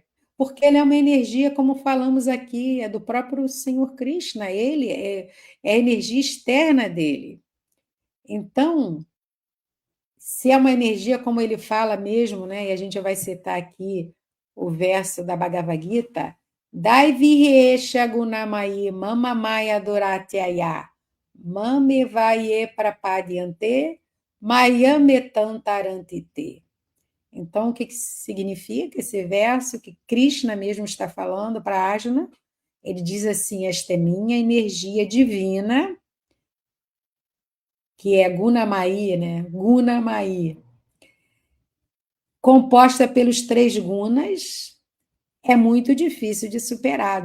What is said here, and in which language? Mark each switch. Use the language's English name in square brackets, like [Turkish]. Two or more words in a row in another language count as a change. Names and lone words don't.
[Portuguese] Porque ela é uma energia, como falamos aqui, é do próprio Senhor Krishna, ele é a energia externa dele. Então, se é uma energia, como ele fala mesmo, né, e a gente vai citar aqui o verso da Bhagavad Gita, [Sanskrit] दैवीह्येषा गुणमयी ममामाया दुरत्यया मामेवये प्रपद्यन्ते मायामेतांतरन्तिते. [Portuguese] Então, o que significa esse verso que Krishna mesmo está falando para Arjuna? Ele diz assim, esta é minha energia divina, que é Gunamayi, né? Gunamayi, composta pelos 3 gunas, é muito difícil de superar.